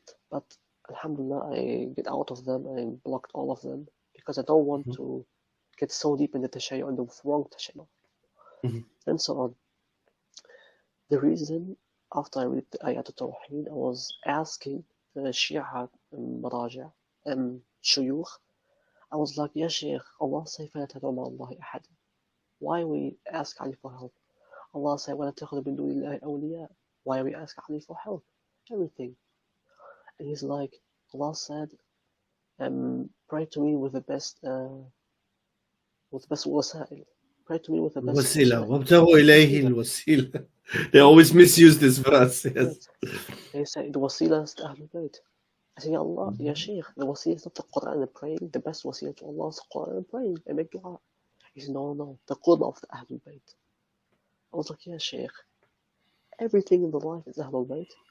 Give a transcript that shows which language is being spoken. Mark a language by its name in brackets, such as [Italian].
[English] But alhamdulillah, I get out of them. I blocked all of them because I don't want to get so deep in the tashayyu and the wrong tashayyu. And so on. The reason, after I read the ayat al-Tawheed, I was asking the Shia maraja and shuyukh. I was like, Ya Shaykh, Allah say, [Arabic] فَلَا تَدْعُوا مَعَ اللَّهِ أَحَدًا. [English] Why we ask Ali for help? Allah say, [Arabic] وَلَا تَخْذُوا مِن دُونِ اللَّهِ أَوْلِيَاءَ. [English] Why we ask Ali for help? Everything. And he's like, Allah said, pray to me with the best wasail. Pray to me with the best [Arabic] wasila. وَابْتَغُوا إِلَيْهِ الْوَسِيلَةَ. [English] They always misuse this verse. Yes. Yes. They say the wasila is to Ahlul Bayt. I say, Ya Allah, Ya Shaykh, the wasila is not the Quran and praying. The best wasila to Allah is the Quran and praying. I make dua. He said, no, the qurba of the Ahlul Bayt. I was like, Ya Shaykh, everything in the life is Ahlul Bayt.